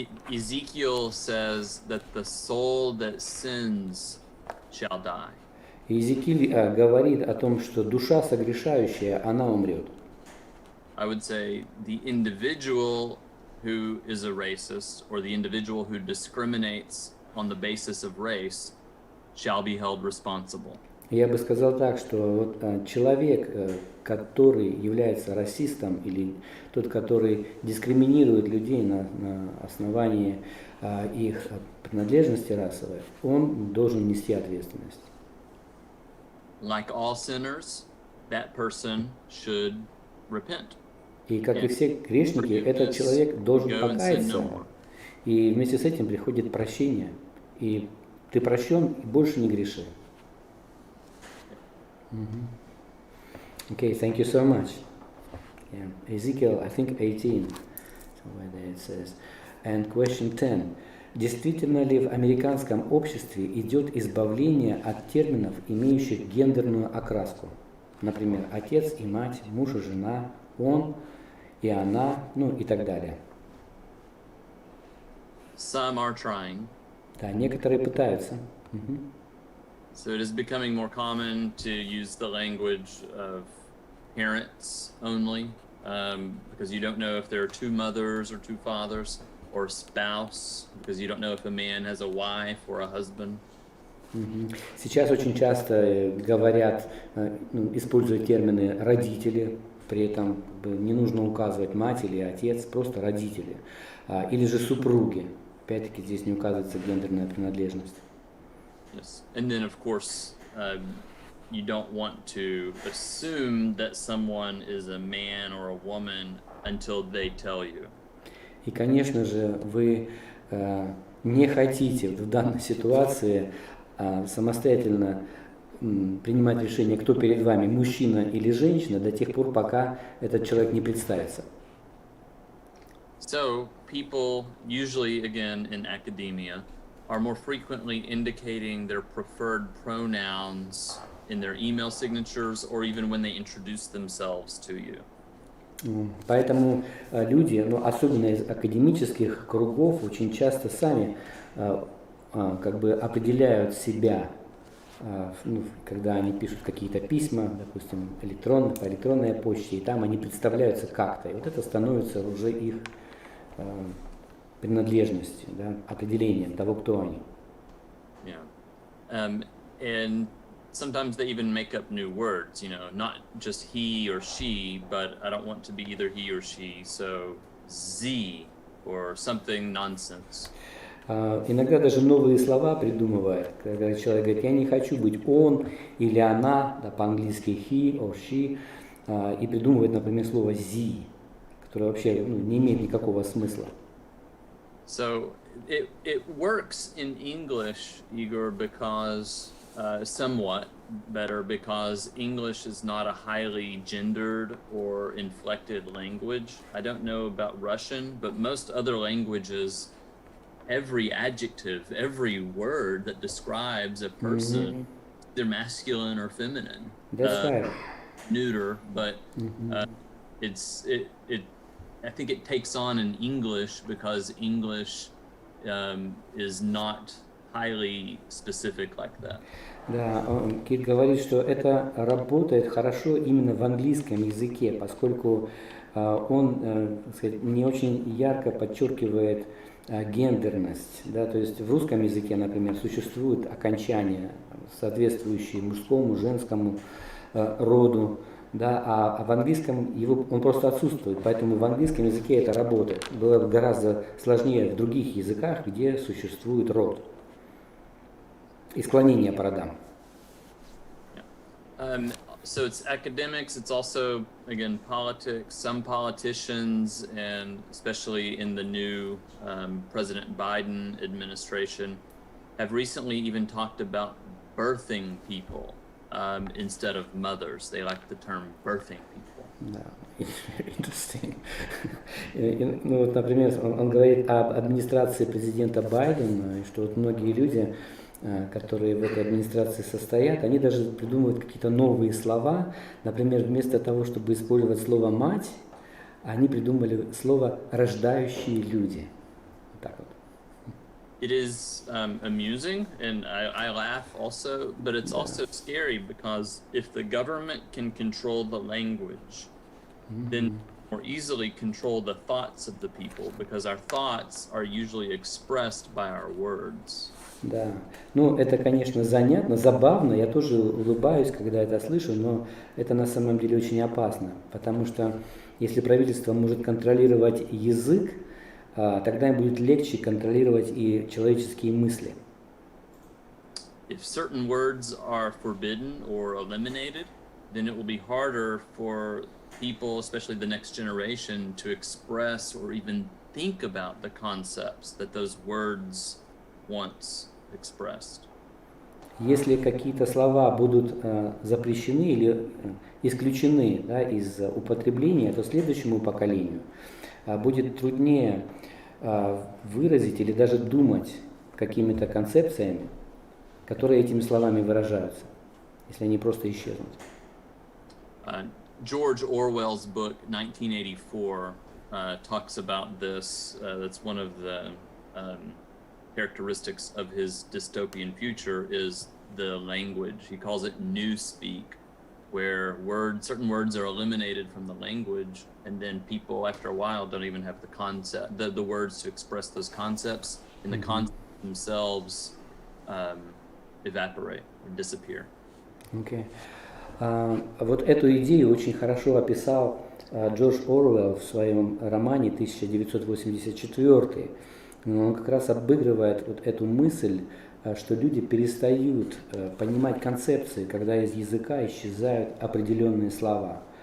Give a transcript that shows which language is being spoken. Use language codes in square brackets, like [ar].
[en] Ezekiel says that the soul that sins shall die. [ru] Иезекииль говорит о том, что душа согрешающая, она умрет. [en] I would say the individual who is a racist or the individual who discriminates on the basis of race shall be held responsible. [ru] Я бы сказал так, что вот человек, который является расистом, или тот, который дискриминирует людей на основании их принадлежности расовой, он должен нести ответственность. [en] Like all sinners, that person should repent. [ru] И как и все грешники, этот человек должен покаяться, и вместе с этим приходит прощение. И ты прощен, и больше не греши. [en] Okay, thank you so much. Yeah. Ezekiel, I think 18, somewhere there it says. And question 10. [ru] Действительно ли в американском обществе идет избавление от терминов, имеющих гендерную окраску? Например, отец и мать, муж и жена, он и она, ну и так далее. [en] Some are trying. [ru] Да, некоторые пытаются. [en] So it is becoming more common to use the language of parents only, because you don't know if there are two mothers or two fathers, or spouse, because you don't know if a man has a wife or a husband. [ru] Сейчас очень часто говорят, используют термины родители, при этом не нужно указывать мать или отец, просто родители, или же супруги. Опять-таки здесь не указывается гендерная принадлежность. [en] Yes, and then of course you don't want to assume that someone is a man or a woman until they tell you. [ru] И, конечно же, вы не хотите в данной ситуации самостоятельно принимать решение, кто перед вами, мужчина или женщина, до тех пор, пока этот человек не представится. [en] So people usually, again, in academia, are more frequently indicating their preferred pronouns in their email signatures or even when they introduce themselves to you. [ru] Поэтому люди, особенно из академических кругов, очень часто сами как бы определяют себя, когда они пишут какие-то письма, допустим, по электронной почте, и там они представляются как-то. И вот это становится уже их принадлежностью, да, определением того, кто они. [en] Yeah. And sometimes they even make up new words, not just he or she, but I don't want to be either he or she, so Z or something nonsense. [ru] Иногда даже новые слова придумывают, когда человек говорит, я не хочу быть он или она, да, по-английски [en] he or she, [ru] и придумывает, например, слово Z, которое вообще не имеет никакого смысла. [en] So it works in English, Igor, because somewhat better, because English is not a highly gendered or inflected language. I don't know about Russian, but most other languages, every adjective, every word that describes a person, they're masculine or feminine. That's right. Neuter, but I think it takes on in English because English is not highly specific like that. [ru] Да, Кит говорит, что это работает хорошо именно в английском языке, поскольку он, так сказать, не очень ярко подчеркивает гендерность. Да, то есть в русском языке, например, существуют окончания, соответствующие мужскому, женскому роду, да, а в английском он просто отсутствует, поэтому в английском языке это работает. Было бы гораздо сложнее в других языках, где существует род и склонение по родам. [en] So it's academics, it's also, again, politics. Some politicians, and especially in the new President Biden administration, have recently even talked about birthing people instead of mothers. They like the term birthing people. [ru] Да, [en] interesting. [ru] Вот, например, он говорит об администрации президента Байдена, что вот многие люди, которые в этой администрации состоят, они даже придумывают какие-то новые слова. Например, вместо того, чтобы использовать слово «мать», они придумали слово «рождающие люди». Вот так вот. [en] It is amusing, and I laugh also, but it's also scary because if the government can control the language, then more easily control the thoughts of the people, because our thoughts are usually expressed by our words. [ru] Да, это, конечно, занятно, забавно, я тоже улыбаюсь, когда это слышу, но это на самом деле очень опасно, потому что если правительство может контролировать язык, тогда им будет легче контролировать и человеческие мысли. [en] If certain words are forbidden or eliminated, then it will be harder for people, especially the next generation, to express or even think about the concepts that those words once expressed. [ru] Если какие-то слова будут запрещены или исключены, да, из употребления, то следующему поколению будет труднее выразить или даже думать какими-то концепциями, которые этими словами выражаются, если они просто исчезнут. [en] George Orwell's book 1984 talks about this. That's one of the characteristics of his dystopian future is the language. He calls it newspeak, where certain words are eliminated from the language, and then people after a while don't even have the words to express those concepts, and the concepts themselves evaporate or disappear. Okay. [ru] Вот эту идею очень хорошо описал Джордж Оруэлл в своем романе 1984. Он как раз обыгрывает вот эту мысль, что люди перестают понимать концепции, когда из языка исчезают определенные слова.